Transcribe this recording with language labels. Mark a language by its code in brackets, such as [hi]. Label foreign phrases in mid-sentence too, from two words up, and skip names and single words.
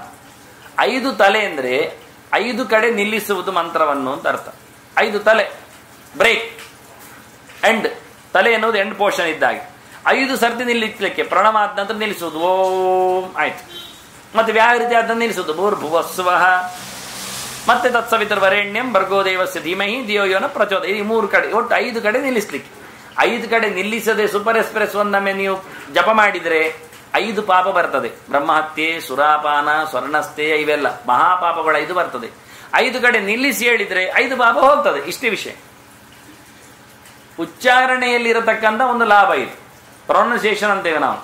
[kn] 5 ತಲೆ ಅಂದ್ರೆ 5 ಕಡೆ ನಿಲ್ಲಿಸುವುದು ಮಂತ್ರವನ್ನು ಅಂತ ಅರ್ಥ. 5 ತಲೆ, [en] break, end. [kn] ತಲೆ ಎನ್ನುವುದು [en] end portion [kn] ಇದ್ದಾಗೆ 5 ಸರ್ತಿ ನಿಲ್ಲಿಸಲಿಕ್ಕೆ, ಪ್ರಣವ ಆದ ನಂತರ ನಿಲ್ಲಿಸುವುದು ಓಂ ಆಯ್ತು. ಮತ್ತೆ ವ್ಯಾಹೃತಿ ಆದ ನಿಲ್ಲಿಸುವುದು [sa] ಭೂರ್ಭುವಸ್ವಃ, ಮತ್ತೆ ತತ್ಸವಿತರ್ವರೆಣ್ಯಂ ಭರ್ಗೋ ದೇವಸ್ಯ ಧೀಮಹಿ ಧಿಯೋ ಯೋನ ಪ್ರಚೋದಯಾತ್. [kn] ಈ 3 ಕಡೆ, ಒಟ್ಟು 5 ಕಡೆ ನಿಲ್ಲಿಸ್ಲಿಕ್ಕೆ. 5 ಕಡೆ ನಿಲ್ಲಿಸದೆ [en] super express [kn] ಒಂದೊಮ್ಮೆ ನೀವು ಜಪ ಮಾಡಿದರೆ 5 ಪಾಪ ಬರ್ತದೆ. ಬ್ರಹ್ಮಹತ್ಯೆ, ಸುರಾಪಾನ, ಸ್ವರ್ಣಸ್ಥೆ, ಇವೆಲ್ಲ ಮಹಾಪಾಪಗಳು 5 ಬರ್ತದೆ. 5 ಕಡೆ ನಿಲ್ಲಿಸಿ ಹೇಳಿದ್ರೆ 5 ಪಾಪ ಹೋಗ್ತದೆ. ಇಷ್ಟೇ ವಿಷಯ. ಉಚ್ಚಾರಣೆಯಲ್ಲಿರತಕ್ಕಂಥ ಒಂದು ಲಾಭ ಇದು, ಪ್ರೊನೌನ್ಸಿಯೇಷನ್ ಅಂತೇವೆ ನಾವು.